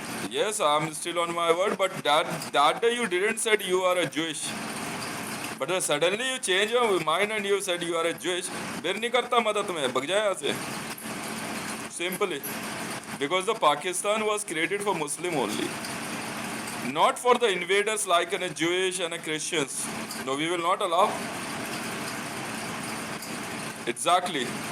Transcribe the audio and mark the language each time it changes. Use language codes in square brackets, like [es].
[en] Yes, I'm still on my word, but that day you didn't said you are a Jewish. But suddenly you change your mind and you said you are a Jewish. [hi] फिर नहीं करता मदद में, भग जाए यहाँ से. [en] Simply because the Pakistan was created for Muslim only, not for the invaders like a Jewish and a Christians. No, we will not allow. Exactly.